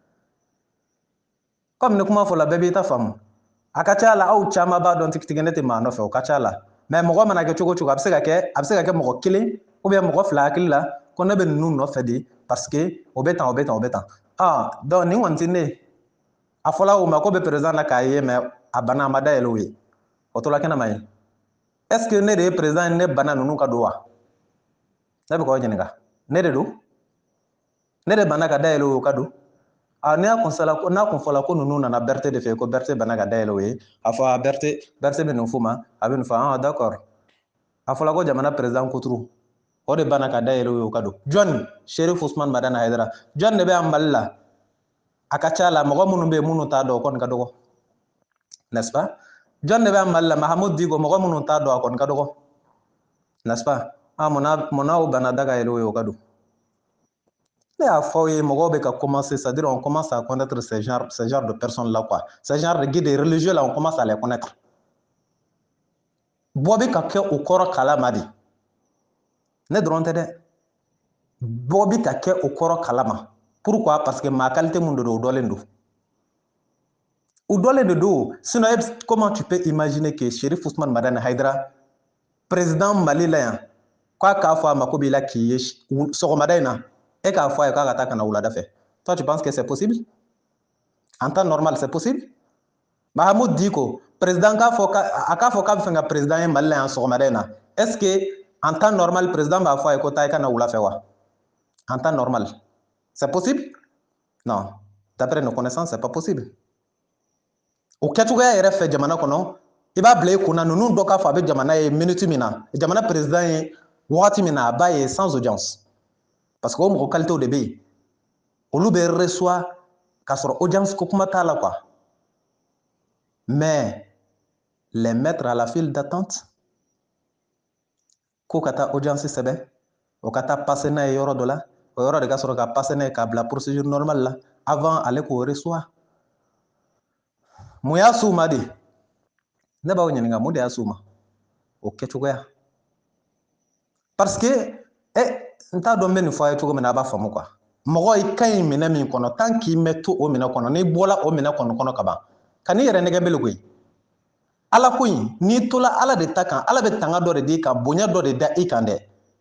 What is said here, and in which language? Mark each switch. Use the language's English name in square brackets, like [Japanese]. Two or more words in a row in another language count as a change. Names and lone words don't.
[Bambara] comme ni kuma fɔla bɛɛ b'i ta faamu a ka ca la aw caman b'a dɔn tigitigi ne tɛ maa nɔfɛ o ka ca la mais mɔgɔ mana kɛ cogo o cogo a bɛ se ka kɛ mɔgɔ kelen [French] ou bien [Bambara] mɔgɔ fila hakili la ko ne bɛ ninnu nɔfɛ de [French] parce que [Bambara] o bɛ tan o bɛ tan o bɛ tan donc nin kɔni tɛ ne ye a fɔla o ma ko bɛ président na k'a ye mais a bana a ma dayɛlɛ o ye o tora kɛnɛ ma ye [French] est-ce que [Bambara] ne de ye président ye ne bana ninnu ka don wa ne bɛ k'aw ɲininka ne de don ne de bana ka dayɛlɛ o ka don n'a kun fɔla ko ninnu nana Berthe de fɛ ko Berthe bana ka dayɛlɛ o ye a fɔ Berthe bɛ nin f'u ma a bɛ nin fɔ d'accord a fɔla ko jamana président kuturu o de bana ka dayɛlɛ o ye o ka don jɔn Cherif Ousmane Madani Haidara jɔn de bɛ yan Mali la a ka ca la mɔgɔ minnu bɛ yen minnu t'a dɔn o kɔni ka dɔgɔ [French] n'est-ce pas [Bambara] jɔn de bɛ yan Mali la Mahamudu Diko mɔgɔ minnu t'a dɔn a kɔni ka dɔgɔ [French] n'est-ce pas [Bambara] munna o bana da ka yɛlɛ o ye o ka don ne y'a fɔ aw ye mɔgɔw bɛ ka commencer [French] c'est-à-dire on commence à connaître ce genre de personnes là quoi ce genre de guides religieux là on commence à les connaître [Bambara] bɔ bɛ ka kɛ o kɔrɔ kalama de ne dɔrɔn tɛ dɛ bɔ bɛ ka kɛ o kɔrɔ kalama [French] pourquoi parce que [Bambara] maa qualité mun de don o dɔlen don o dɔlen de don [French] sinon comment tu peux imaginer que [Bambara] Cherif Ousmane Madani Haidara président Mali la yan k'a fɔ a ma ko b'i la k'i ye sɔgɔmada in na e k'a fɔ a ye k'a ka taa ka na wulada fɛ [French] toi tu penses que c'est possible en temps normal c'est [Bambara] possible Mahamudu Diko président k'a fɔ k'a bɛ fɛ ka président ye Mali la yan sɔgɔmada in na [French] est-ce que en temps normal [Bambara] président b'a fɔ a ye ko taa i ka na wula fɛ wa [French] en temps normal c'est possible non d'après nos connaissances c'est pas possible [Bambara] o kɛcogoya yɛrɛ fɛ jamana kɔnɔ i b'a bila i kunna ninnu dɔ k'a fɔ a bɛ jamana ye minute min na jamana président ye wagati min na a b'a ye [French] sans audience parce que [Bambara] o mɔgɔ qualité de bɛ yen olu bɛ reçoit k'a sɔrɔ audience ko kuma t'a la [French] quoi mais les mettre à la file d'attente [Bambara] ko ka taa audience sɛbɛn o ka taa passer n'a ye yɔrɔ dɔ la o yɔrɔ de ka sɔrɔ ka passer n'a ye k'a bila [French] procédure normale [Bambara] la avant ale k'o reçoit mun y'a s'u ma de ne b'aw ɲininka mun de y'a s'u ma o kɛcogoya [French] parce que [Bambara] n t'a dɔn n bɛ nin fɔ a ye cogo min na a b'a faamu quoi mɔgɔ i ka ɲi minɛ min kɔnɔ tant k'i mɛn to o minɛ kɔnɔ n'i bɔra o minɛ kɔnɔ ka ban ka n'i yɛrɛ nɛgɛ bele koyi ala ko in n'i tola ala de ta kan ala bɛ tanga dɔ de d'i kan bonya dɔ de da i kan dɛ